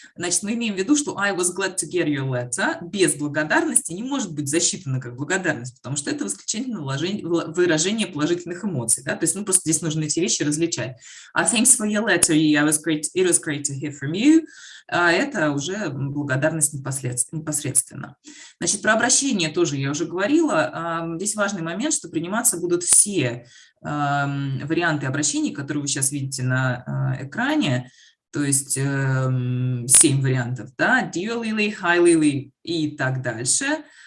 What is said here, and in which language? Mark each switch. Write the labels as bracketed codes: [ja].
[ru] Значит, мы имеем в виду, что [en] I was glad to get your letter [ru] без благодарности не может быть засчитано как благодарность, потому что это восклицательное выражение положительных эмоций. Да? То есть, ну, просто здесь нужно эти вещи различать. [en] Thanks for your letter, it was great to hear from you. [ru] Это уже благодарность непосредственно. Значит, про обращение тоже я уже говорила. Здесь важный момент, что приниматься будут все варианты обращений, которые вы сейчас видите на экране, то есть 7 вариантов, да, [en] Dear Lily, Hi Lily [ru] и так дальше.